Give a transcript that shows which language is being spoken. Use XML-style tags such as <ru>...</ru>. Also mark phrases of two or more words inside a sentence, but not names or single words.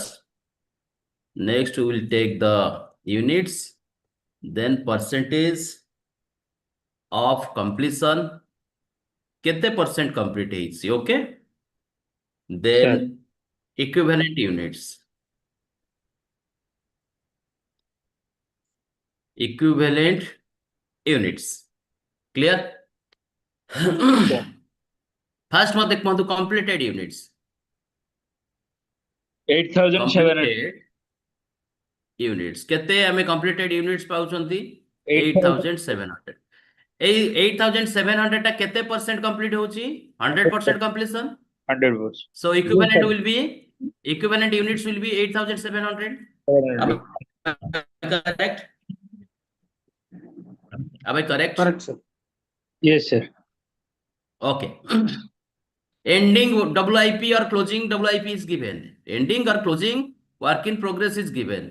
<en>next we will take the units then percentage of completion kete percent complete ହେଇଛି okay then equivalent units clear first</en> <or>ମତେ ଦେଖନ୍ତୁ</or> <en>completed units 8700</en> <or>units କେତେ ଆମେ</or> <en>completed units</en> <or>ପାଉଛନ୍ତି 8700 এই 8700 ଟା କେତେ</or> <en>percent complete</en> <or>ହଉଛି 100% completion</or> <en>100%. so equivalent units will be 8700 correct am I correct Correct, sir. Yes, sir. okay ending WIP or closing WIP is given ending or closing work in progress is given.</en>